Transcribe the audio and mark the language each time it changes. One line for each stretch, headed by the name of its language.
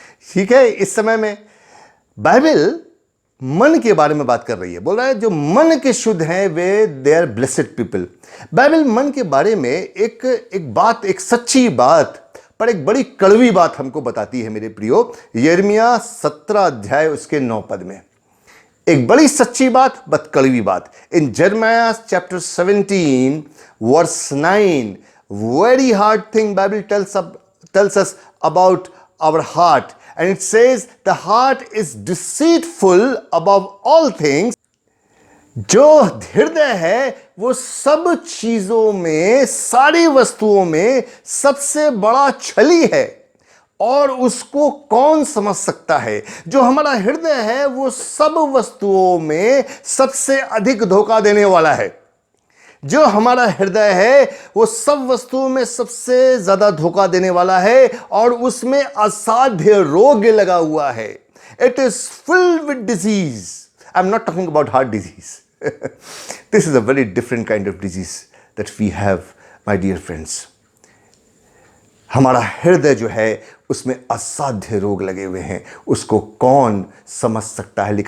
Hindi: ठीक है, इस समय में बाइबल मन के बारे में बात कर रही है, बोल रहा है जो मन के शुद्ध हैं वे
English: They are blessed people.
Hindi: Bible मन के बारे में एक सच्ची बात, पर एक बड़ी कड़वी बात हमको बताती है मेरे प्रियो। यिर्मयाह 17 अध्याय उसके 9 पद में एक बड़ी सच्ची बात, बट कड़वी बात।
English: In Jeremiah chapter 17 verse 9, very hard thing Bible tells us about our heart, and it says the heart is deceitful above all things.
Hindi: जो हृदय है वो सब चीजों में, सारी वस्तुओं में सबसे बड़ा छली है, और उसको कौन समझ सकता है। जो हमारा हृदय है वो सब वस्तुओं में सबसे अधिक धोखा देने वाला है। जो हमारा हृदय है वो सब वस्तुओं में सबसे ज्यादा धोखा देने वाला है, और उसमें असाध्य रोग लगा हुआ है।
English: It is filled with disease. I'm not talking about heart disease. This is a very different kind of disease that we have, my dear friends.
Hindi: हमारा हृदय जो है उसमें असाध्य रोग लगे हुए हैं, उसको कौन समझ सकता है।